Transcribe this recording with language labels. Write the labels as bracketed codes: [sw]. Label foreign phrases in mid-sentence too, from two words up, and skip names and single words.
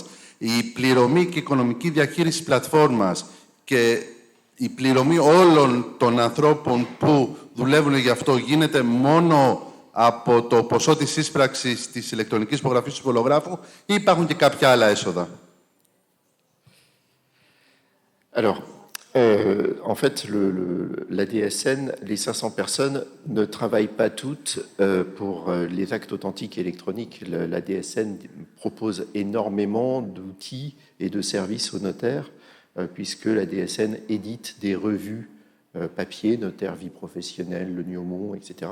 [el] Η πληρωμή και η οικονομική διαχείριση της πλατφόρμας και η πληρωμή όλων των ανθρώπων που δουλεύουν γι' αυτό γίνεται μόνο από το ποσό της σύσπραξης της ηλεκτρονικής υπογραφής του συμβολογράφου ή υπάρχουν και κάποια άλλα έσοδα? [fr] Alors, en fait, la DSN, les 500 personnes ne travaillent pas toutes pour les actes authentiques électroniques. La DSN propose énormément d'outils et de services aux notaires, puisque la DSN édite des revues papier, Notaire, Vie professionnelle, Le Niaumont, etc.